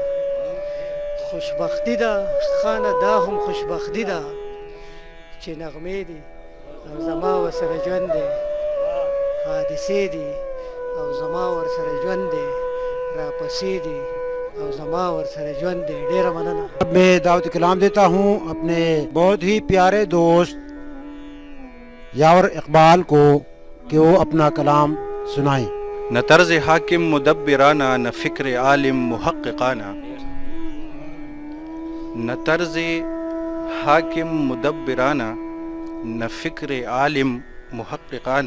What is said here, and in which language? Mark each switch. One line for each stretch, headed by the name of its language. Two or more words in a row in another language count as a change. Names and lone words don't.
Pashto: خوشبختی ده خانه دا هم خوشبختی ده چې نغمې دي او زما ور سره ژوند دی. حادثې دي او زما ور سره ژوند دی. را پسې دي او زما ور سره ژوند دی. ډېره مننه.
Urdu: اب میں دعوت کلام دیتا ہوں اپنے بہت ہی پیارے دوست یاور اقبال کو کہ وہ اپنا کلام سنائیں. نہ طرز حاکم مدبرانہ نہ فکر عالم محققانہ. نہ طرز حاکم مدبرانہ نہ فکر عالم محققانہ.